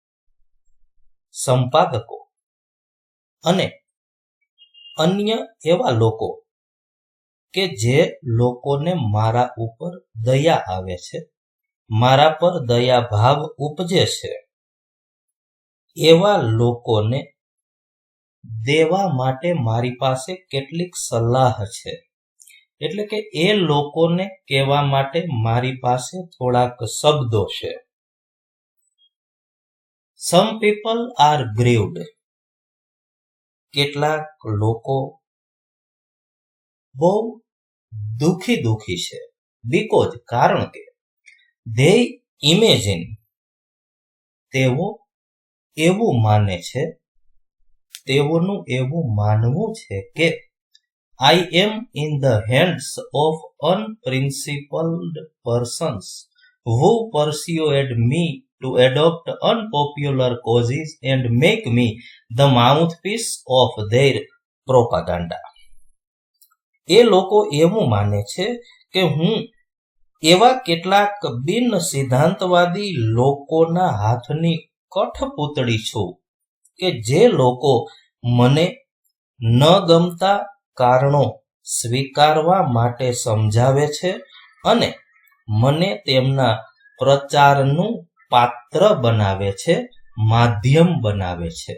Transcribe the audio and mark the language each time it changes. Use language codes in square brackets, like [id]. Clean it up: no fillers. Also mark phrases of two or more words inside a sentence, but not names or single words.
[gu] સંપાદકો અને અન્ય એવા લોકો કે જે લોકોને મારા ઉપર દયા આવે છે, મારા પર દયા ભાવ ઉપજે છે, એવા લોકોને દેવા માટે મારી પાસે કેટલીક સલાહ છે. એટલે કે એ લોકોને કહેવા માટે મારી પાસે થોડાક શબ્દો છે. [en] Some people are grieved. [gu] કેટલાક લોકો બહુ દુખી છે. [en] Because, [gu] કારણ કે [en] they imagine, [gu] તેઓ એવું માને છે, તેઓનું એવું માનવું છે કે [en] I am in the hands of unprincipled persons who persuade me to adopt unpopular causes and make me the mouthpiece of their propaganda. [gu] એ લોકો એવું માને છે કે હું એવા કેટલાક બિન સિદ્ધાંતવાદી લોકોના હાથની કઠપૂતળી છું કે જે લોકો મને ન ગમતા કારણો સ્વીકારવા માટે સમજાવે છે અને મને તેમના પ્રચારનું પાત્ર બનાવે છે, માધ્યમ બનાવે છે.